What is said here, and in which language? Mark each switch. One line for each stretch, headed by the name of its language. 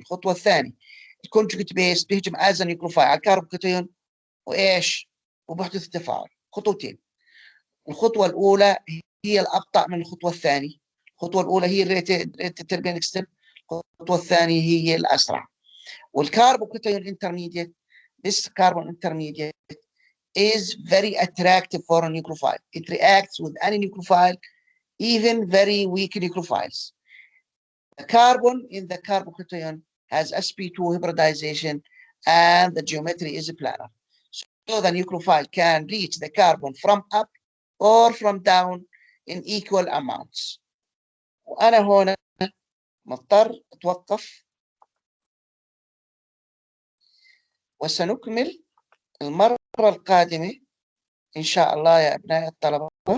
Arabic: الخطوة الثانية الكونجوجيت بيس بيهجم از نيوكليوفايل على الكاربوكاتيون وإيش؟ وبيحدث التفاعل. خطوتين، الخطوة الأولى هي الأبطأ من الخطوة الثانية، الخطوة الأولى هي الريت ستيب، الخطوة الثانية هي الأسرع.
English: والكاربوكاتيون intermediate، this carbon intermediate is very attractive for a nucleophile. It reacts with any nucleophile, even very weak nucleophiles. The carbon in the carbocation has sp2 hybridization and the geometry is planar. So the nucleophile can reach the carbon from up or from down in equal amounts.
Arabic: وأنا هنا مضطر أتوقف، وسنكمل المرة القادمة إن شاء الله يا أبناء الطلبة.